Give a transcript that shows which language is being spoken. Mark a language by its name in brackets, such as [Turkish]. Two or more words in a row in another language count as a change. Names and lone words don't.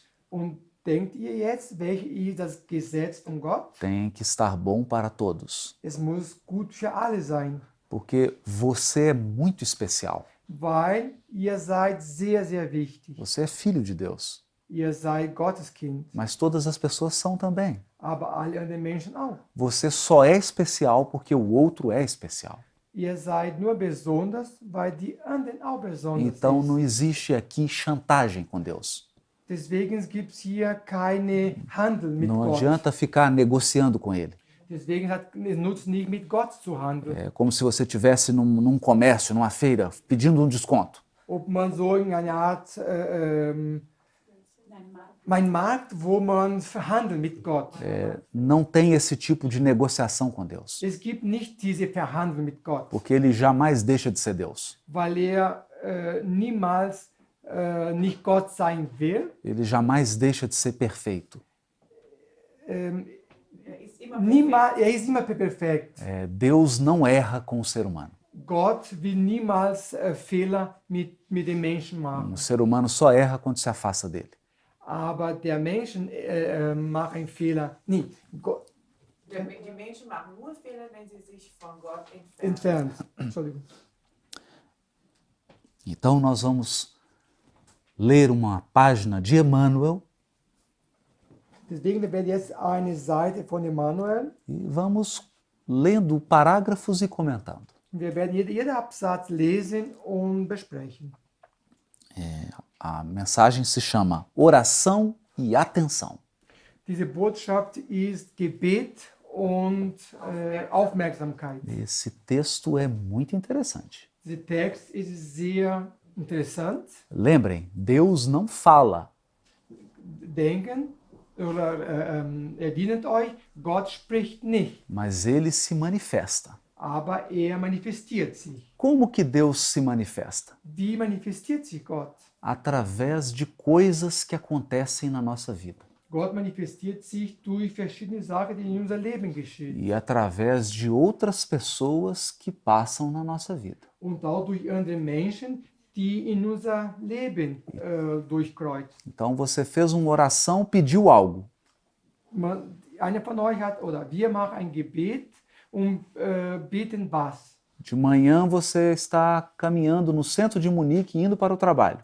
[German] Und denkt ihr jetzt, welches ist das Gesetz von Gott? [Portuguese] Tem que estar bom para todos, [German] Es muss gut für alle sein, [Portuguese] porque você é muito especial. [German] weil ihr seid sehr, sehr wichtig. [Portuguese] Você é filho de Deus, [German] Ihr seid Gottes Kind, [Portuguese] mas todas as pessoas são também. [German] aber alle anderen Menschen auch. [Portuguese] Você só é especial porque o outro é especial. [German] Ihr seid nur besonders, weil die anderen auch besonders [Portuguese] Então [German] sind. [Portuguese] não existe aqui chantagem com Deus. [German] Deswegen gibt es hier keine Handel mit [Portuguese] Não [German] Gott. [Portuguese] adianta ficar negociando com ele. [German] Deswegen es nutzt nicht, mit Gott zu handeln. [Portuguese] É como se você estivesse num comércio, numa feira, pedindo um desconto. [German] Ob man so in einer Art, mein Markt, wo man verhandelt mit Gott. [Portuguese] Não tem esse tipo de negociação com Deus, [German] Es gibt nicht diese Verhandlung mit Gott, [Portuguese] porque ele jamais deixa de ser Deus. [German] weil er niemals nicht Gott sein will. [Portuguese] Ele jamais deixa de ser perfeito. [German] Er ist immer perfekt. Er ist immer perfekt. [Portuguese] Deus não erra com o ser humano. [German] Gott will niemals Fehler mit dem Menschen machen. [Portuguese] O ser humano só erra quando se afasta dele. [German] Aber der Menschen macht einen Fehler nie. Gott Die Menschen machen nur Fehler, wenn sie sich von Gott entfernen. entfernt. Entschuldigung. [Portuguese] Então nós vamos ler uma página de Emmanuel [German] Deswegen werden wir jetzt eine Seite von Emmanuel. [Portuguese] e vamos lendo parágrafos e comentando. [German] Wir werden jeden Absatz lesen und besprechen. [Portuguese] A mensagem se chama Oração e Atenção. [German] Diese Botschaft ist Gebet und Aufmerksamkeit. [Portuguese] Esse texto é muito interessante. [German] Dieser Text ist sehr interessant. [Portuguese] Lembrem, Deus não fala, [German] Denken oder erinnert euch, Gott spricht nicht, [Portuguese] mas ele se manifesta. [German] aber er manifestiert sich. [Portuguese] Como que Deus se manifesta? [German] Wie manifestiert sich Gott? [Portuguese] Através de coisas que acontecem na nossa vida [German] Gott manifestiert sich durch verschiedene Sachen, die in unser Leben geschehen. [Portuguese] e através de outras pessoas que passam na nossa vida. [German] Und auch durch andere Menschen, die in unser Leben durchkreuzen. [Portuguese] Então você fez uma oração, pediu algo. [German] Einer von euch hat, oder wir machen ein Gebet und beten was? [Portuguese] De manhã você está caminhando no centro de Munique, indo para o trabalho.